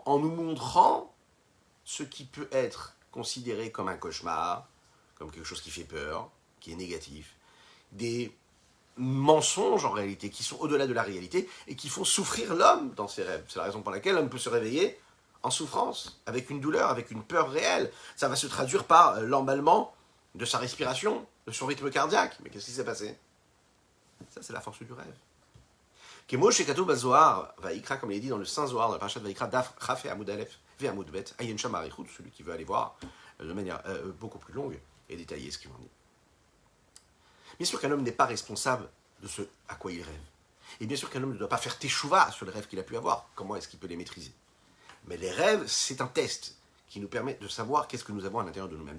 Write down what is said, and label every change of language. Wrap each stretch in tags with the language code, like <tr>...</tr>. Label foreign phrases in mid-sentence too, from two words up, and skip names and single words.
<fr>En nous montrant ce qui peut être considéré comme un cauchemar, comme quelque chose qui fait peur, qui est négatif, des mensonges en réalité, qui sont au-delà de la réalité, et qui font souffrir l'homme dans ses rêves. C'est la raison pour laquelle l'homme peut se réveiller en souffrance, avec une douleur, avec une peur réelle. Ça va se traduire par l'emballement de sa respiration, de son rythme cardiaque. Mais qu'est-ce qui s'est passé? Ça, c'est la force du rêve.</fr> <he>כמו שכתוב בזהר ויקרא,</he> <fr>comme il est dit dans le Saint Zohar, dans la parashat Vaikra,</fr> <he>דף כ</he> <fr>et</fr> <he>עמוד א ועמוד ב, עיין שם אריכות,</he> <fr>celui qui veut aller voir de manière beaucoup plus longue et détailler ce qu'il en dit. Bien sûr qu'un homme n'est pas responsable de ce à quoi il rêve. Et bien sûr qu'un homme ne doit pas faire teshuva sur les rêves qu'il a pu avoir. Comment est-ce qu'il peut les maîtriser? Mais les rêves, c'est un test qui nous permet de savoir qu'est-ce que nous avons à l'intérieur de nous-mêmes.</fr>